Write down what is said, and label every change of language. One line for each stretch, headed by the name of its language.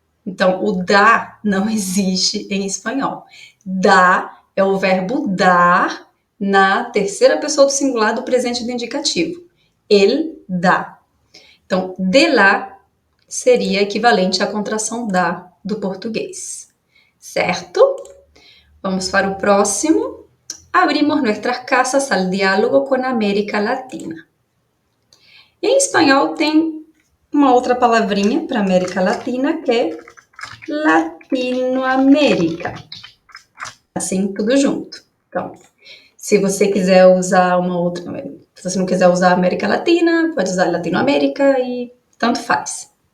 Portuguese: Então, o dar não existe em espanhol. Dar é o verbo dar na terceira pessoa do singular do presente do indicativo. Ele dá. Então, de lá seria equivalente à contração da do português. Certo? Vamos para o próximo.
Spanish: Abrimos nuestras casas al diálogo con América Latina.
Portuguese: Em espanhol tem uma outra palavrinha para América Latina que é Latinoamérica. Assim, tudo junto. Então, se você quiser usar uma outra, se você não quiser usar América Latina, pode usar Latinoamérica e tanto faz.